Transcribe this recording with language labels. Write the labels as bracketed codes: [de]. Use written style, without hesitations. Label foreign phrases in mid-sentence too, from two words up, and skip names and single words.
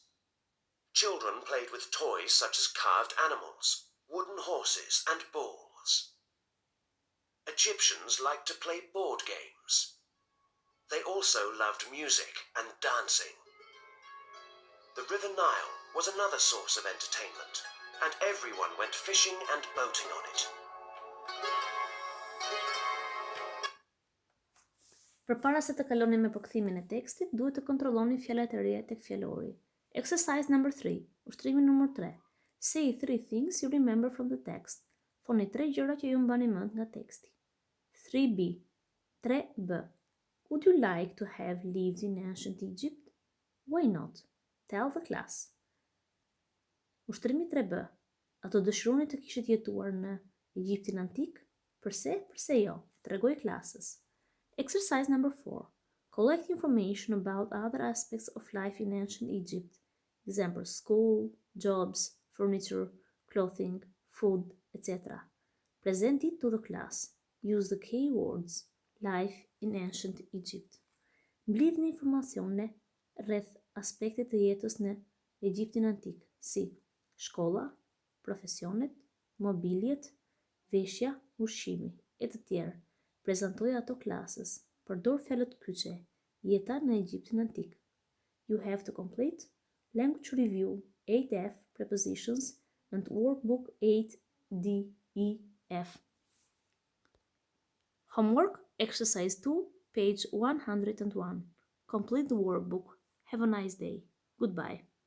[en] Children played with toys such as carved animals, wooden horses, and balls. Egyptians liked to play board games. They also loved music and dancing. The River Nile was another source of entertainment, and everyone went fishing and boating on it. [sq] Përpara se të kaloni me përkthimin e tekstit, duhet të kontrolloni fjalat e reja tek fjalori. [en] Exercise number 3. [sq] Ushtrimi numër 3. [en] Say 3 things you remember from the text. [sq] Thoni 3 gjëra që ju mbani mend nga teksti. [en] 3B. 3B. Would you like to have lived in ancient Egypt? Why not? Tell the class. [sq] Ushtrimi 3B. A të dëshironi të kishit jetuar në Egjiptin antik? Përse? Përse jo? Tregoj klasës. [en] Exercise number 4. Collect information about other aspects of life in ancient Egypt. Examples: school, jobs, furniture, clothing, food, etc. Present it to the class. Use the keywords life in ancient Egypt. [sq] Mblidhni informacione rreth aspektet të jetës në Egjiptin antik, si shkolla, profesionet, mobiljet, veshja, ushqimi, e të tjerë. Prezantoj ato klasës. Përdor fjalët kyçe. Jeta në Egjiptin antik. [en] You have to complete language review 8F prepositions and workbook 8DEF. Homework exercise 2, page 101. Complete the workbook. Have a nice day. Goodbye.